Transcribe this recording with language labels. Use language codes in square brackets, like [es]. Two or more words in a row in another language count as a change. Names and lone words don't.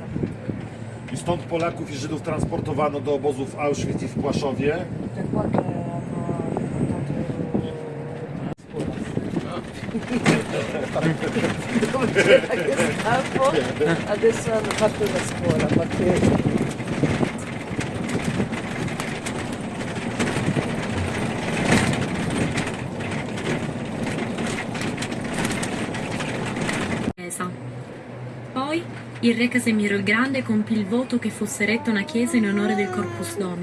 [pl] I stąd Polaków i Żydów transportowano do obozów Auschwitz i w Płaszowie. [it] Da qua che hanno portato dove c'era Gestapo, adesso hanno fatto la scuola perché Poi il re Casimiro il Grande compì il voto che fosse eretta una chiesa in onore del Corpus Domini.